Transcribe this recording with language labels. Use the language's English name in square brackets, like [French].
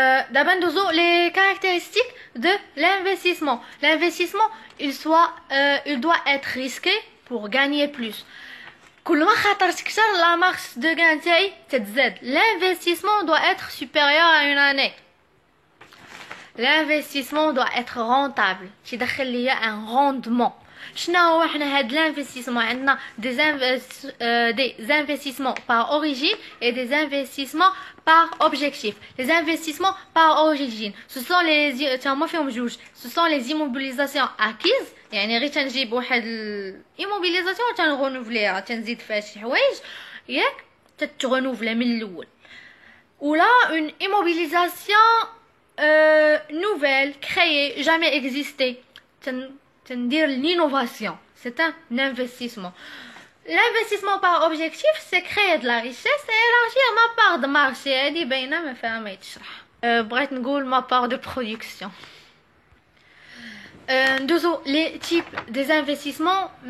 [French] d'abord [Arabic] ندوزو [French] les caractéristiques de l'investissement. L'investissement il doit être risqué pour gagner plus. [Arabic] كل ما خاطرت كتر [French] لا مارش دو غان [Arabic] تاعي تتزاد. [French] l'investissement doit être supérieur à une année. l'investissement doit être rentable، [Arabic] تيدخل ليا [French] ان روندمون. [Arabic] شنو هو حنا هاد [French] l'investissement؟ [Arabic] عندنا [French] des investissements par origine et des investissements par objectif. Les investissements par origine ce sont les [Arabic] هما فيهم جوج. [French] ce sont les immobilisations acquises، [Arabic] يعني غير تنجيب واحد الاموبيليزاسيون تنغونوفليها تنزيد فيها شي حوايج ياك تتغونوفلا من الاول. ولا [French] une immobilisation nouvelle créée jamais existée [Arabic] تندير [French] l'innovation. c'est un investissement. l'investissement par objectif c'est créer de la richesse et élargir ma part de marché. [Arabic] هادي باينه ما فيها ما يتشرح. بغيت نقول [French] ma part de production. [Arabic] ندوزو [French] لي تيب دي انفستيسمون.